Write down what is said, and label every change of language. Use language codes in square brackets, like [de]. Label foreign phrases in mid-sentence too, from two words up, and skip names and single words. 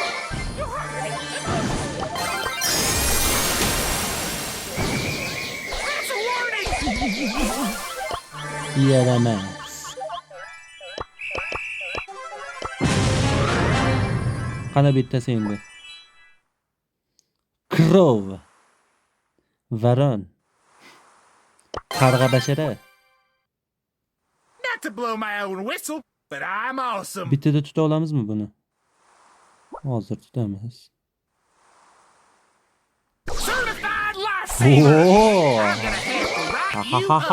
[uz] Yaramas. Qana bittasi endi. [en] Crow. Varon. [uz] Qarg'a bashara. [en] Not to blow my own whistle, but I'm awesome. [uz] Bittada tuta olamizmi buni? Hozir tutamiz. [en] Certified lifesaver. Oh! I'm gonna have to Ha rock ha you ha up.